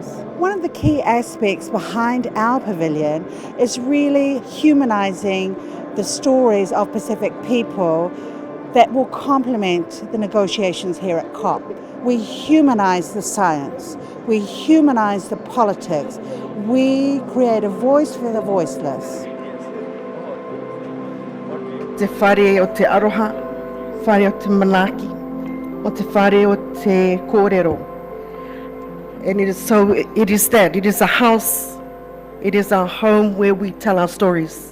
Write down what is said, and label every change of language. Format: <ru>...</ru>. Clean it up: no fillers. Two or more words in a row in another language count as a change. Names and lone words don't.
<en>One of the key aspects behind our pavilion is really humanizing the stories of Pacific people that will complement the negotiations here at COP. We humanize the science, we humanize the politics, we create a voice for the voiceless.</en> <mi>Te whare o te aroha, whare o te manaki, o te whare o te kōrero.</mi> <en>And it is a house, it is our home where we tell our stories.</en>